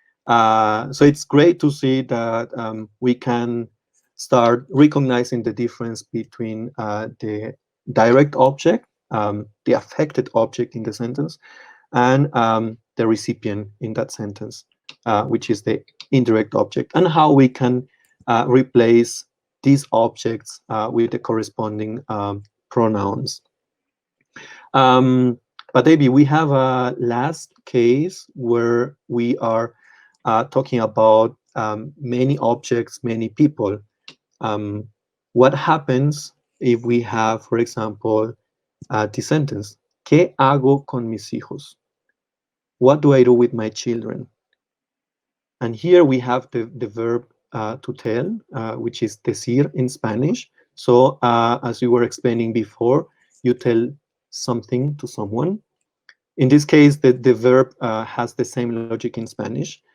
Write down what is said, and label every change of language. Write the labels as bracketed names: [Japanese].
[English] So it's great to see that we can start recognizing the difference between the direct object, the affected object in the sentence, and the recipient in that sentence, which is the indirect object, and how we can replace these objects with the corresponding pronouns. But maybe we have a last case where we are talking about many objects, many people. What happens if we have, for example, the sentence, [Spanish] ¿Qué hago con mis hijos? [English] What do I do with my children? And here we have the verb to tell, which is decir in Spanish. So as we were explaining before, you tell something to someone. In this case, the verb has the same logic in Spanish.